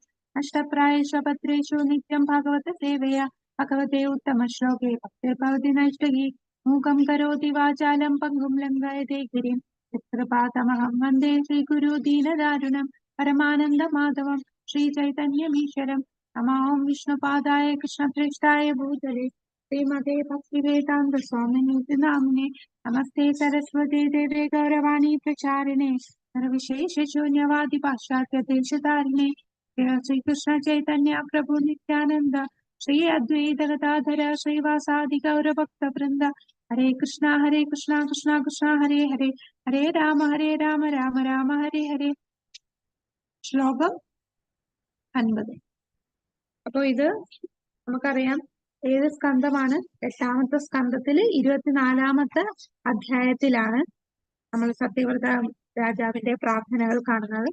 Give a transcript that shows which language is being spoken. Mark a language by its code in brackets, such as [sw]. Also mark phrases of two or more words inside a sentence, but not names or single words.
[sa] अष्टप्रायेषु पत्रेषु नित्यं भागवत सेवया भगवते उत्तम श्लोके भक्तिर्भवति नैष्ठिकी. मूकं करोति वाचालं पङ्गुं लङ्घयते गिरिम् यत्कृपातमहं वन्दे श्रीगुरु दीनदारुणम् परमानन्द माधवं श्री चैतन्यमीश्वरम्. नमो विष्णुपादाय कृष्णप्रेष्ठाय भूतले श्रीमते भक्तिवेदान्त स्वामिनीति नामिने। नमस्ते सरस्वती देवे गौरवाणी प्रचारिणे सर्वविशेषशून्यवादि पाश्चात्य देशधारिणे। श्री कृष्ण चैतन्य प्रभु नित्यानंद श्री अद्वैत गदाधर श्रीवासादि गौर भक्त वृंद। हरे कृष्णा कृष्णा कृष्णा हरे हरे, हरे राम राम राम हरे हरे. [ml] ശ്ലോകം 50. അപ്പൊ ഇത് നമുക്കറിയാം ഏത് സ്കന്ധമാണ്? 8-ാമത്തെ സ്കന്ധത്തില് 24-ാമത്തെ അധ്യായത്തിലാണ് നമ്മൾ സത്യവ്രത രാജാവിന്റെ പ്രാർത്ഥനകൾ കാണുന്നത്.